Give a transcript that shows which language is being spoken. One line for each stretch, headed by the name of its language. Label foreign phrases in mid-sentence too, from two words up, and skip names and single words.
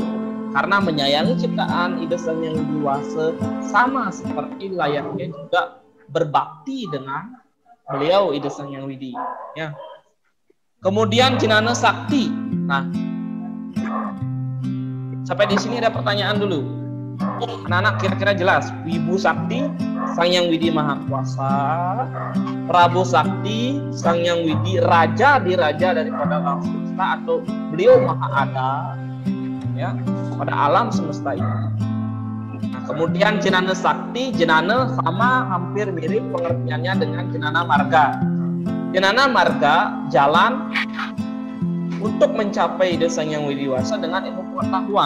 Indonesian: Karena menyayangi ciptaan ide Sang Hyang Widiwasa sama seperti layaknya juga berbakti dengan beliau ide Sang Hyang Widi, ya. Kemudian Jinana Sakti. Nah, sampai di sini ada pertanyaan dulu. Anak-anak kira-kira jelas Wibu Sakti, Sang Hyang Widi Maha Kuasa, Prabu Sakti, Sang Hyang Widi Raja Diraja daripada alam semesta, atau beliau Maha Ada ya pada alam semesta ini. Nah, kemudian Jenana Sakti, Jenana sama hampir mirip pengertiannya dengan Jenana Marga. Jenana Marga jalan untuk mencapai ide Sang Hyang Widi Wasa dengan ilmu pengetahuan.